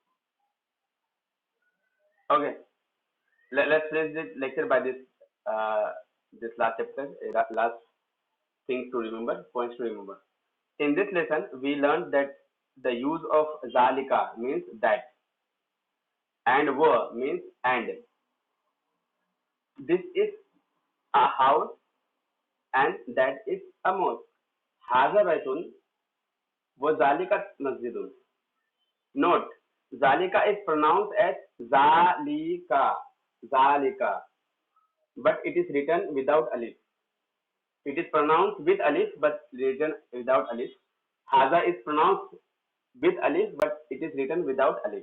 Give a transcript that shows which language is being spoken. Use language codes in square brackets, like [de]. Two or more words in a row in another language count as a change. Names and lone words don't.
[en] Okay, let's finish this lecture by this last chapter, last things to remember, points to remember. In this lesson we learned that the use of zalika means that, and wa means and. This is a house and that is a mosque. [ar] هذا بيتٌ وذلك مسجدٌ. [en] Note, zalika is pronounced as zalika, zalika, but it is written without alif. It is pronounced with alif but written without alif. Haza is pronounced with alif but it is written without alif.